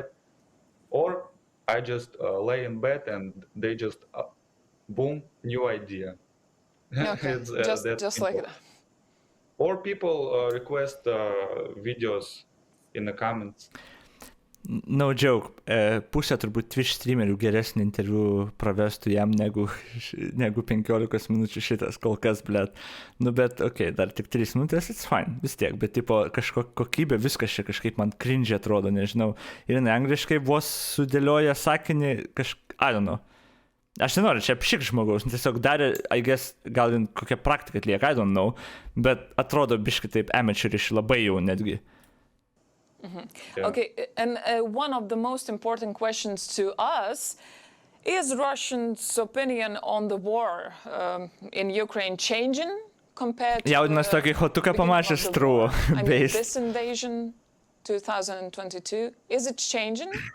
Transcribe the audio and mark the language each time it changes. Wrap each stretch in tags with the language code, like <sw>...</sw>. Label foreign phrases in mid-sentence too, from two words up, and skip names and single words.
<en>Or I just lay in bed and they just boom, new idea. Okay, just like that. Or people request videos in the comments. No joke,</en> <lt>pusė turbūt Twitch streamerių geresnį interviu pravestų jam negu 15 minučių šitas kol kas, blėt. Nu bet, okei, dar tik 3 minutės,</lt> <en>it's fine,</en> <lt>vis tiek, bet tipo kažkokia kokybė, viskas čia kažkaip man cringe atrodo, nežinau. Ir angliškai vos sudėlioja sakinį,</lt> <en>I don't know.</en> <lt>Aš nenoriu čia apšik žmogaus, tiesiog darė,</lt> <en>I guess,</en> <lt>gal kokią praktiką atlieka,</lt> <en>I don't know,</en> <lt>bet atrodo biškai taip amateurish labai jau netgi.</lt> <en>Mm-hmm. Yeah. Okay, and one of the most important questions to us is Russians' opinion on the war in Ukraine changing compared to the war? I mean, this invasion 2022, is it changing?</en>